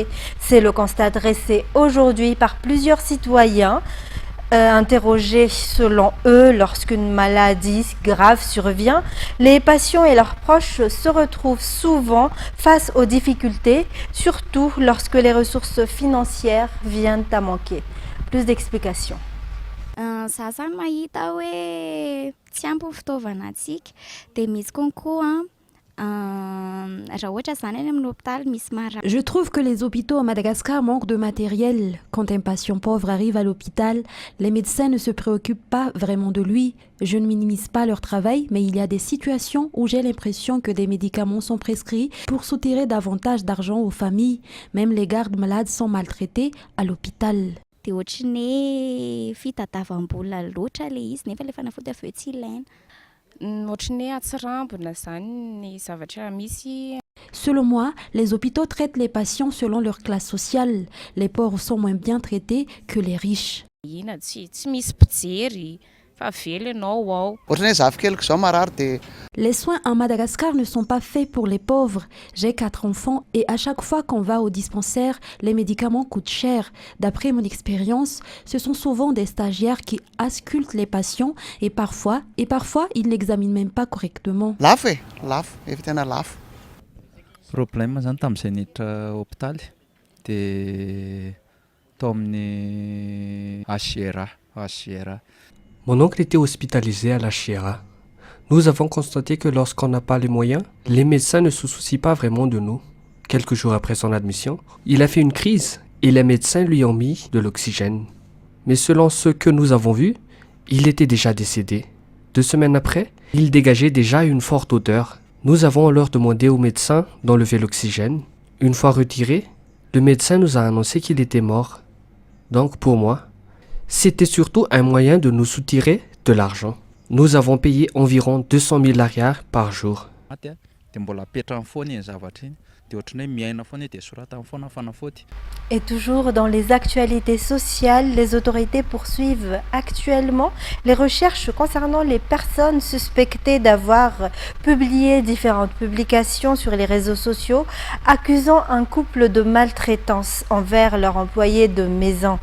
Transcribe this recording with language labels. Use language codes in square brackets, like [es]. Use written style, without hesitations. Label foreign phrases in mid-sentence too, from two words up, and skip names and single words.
[fr] C'est le constat dressé aujourd'hui par plusieurs citoyens interrogés. Selon eux, lorsqu'une maladie grave survient, les patients et leurs proches se retrouvent souvent face aux difficultés, surtout lorsque les ressources financières viennent à manquer. Plus d'explications. [mg] Za zany mahita hoe tsy ampy ny fitaovana antsika dia misy konkoa raha ohatra zany any amin'ny hôpital misy mara. [fr] Je trouve que les hôpitaux à Madagascar manquent de matériel. Quand un patient pauvre arrive à l'hôpital, les médecins ne se préoccupent pas vraiment de lui. Je ne minimise pas leur travail, mais il y a des situations où j'ai l'impression que des médicaments sont prescrits pour soutirer davantage d'argent aux familles. Même les gardes malades sont maltraités à l'hôpital. [mg] Dia ohatran'ny hoe fitadiavam-bola loatra le izy nefa le fanafody avy eo tsy ilaina. Ohatran'ny hoe atsirambina zany ny zavatra misy. [fr] Selon moi, les hôpitaux traitent les patients selon leur classe sociale. Les pauvres sont moins bien traités que les riches. [mg] Ina tsy misy mpijery fa very ianao ao. Ohatran'ny hoe zafikeloko zao marary dia [fr] Les soins à Madagascar ne sont pas faits pour les pauvres. J'ai 4 enfants et à chaque fois qu'on va au dispensaire, les médicaments coûtent cher. D'après mon expérience, ce sont souvent des stagiaires qui auscultent les patients et parfois ils n'examinent même pas correctement. [mg] lafo efa tena lafo. Problème zany tamin'izay niditra hôpitaly dia tao amin'ny HCR. [fr] Mon oncle était hospitalisé à la Chiera. Nous avons constaté que lorsqu'on n'a pas les moyens, les médecins ne se soucient pas vraiment de nous. Quelques jours après son admission, il a fait une crise et les médecins lui ont mis de l'oxygène. Mais selon ce que nous avons vu, il était déjà décédé. 2 semaines après, il dégageait déjà une forte odeur Nous avons alors demandé au médecin d'enlever l'oxygène. Une fois retiré, le médecin nous a annoncé qu'il était mort. Donc pour moi, c'était surtout un moyen de nous soutirer de l'argent. Nous avons payé environ 200 000 arrières par jour. [mg] Maty a dia mbola apetrany foana iny zavatra iny dia ohatrany hoe miaina foana dia soratany foana fanafody. [fr] Et toujours dans les actualités sociales, les autorités poursuivent actuellement les recherches concernant les personnes suspectées d'avoir publié différentes publications sur les réseaux sociaux accusant un couple de maltraitance envers leur employé de maison.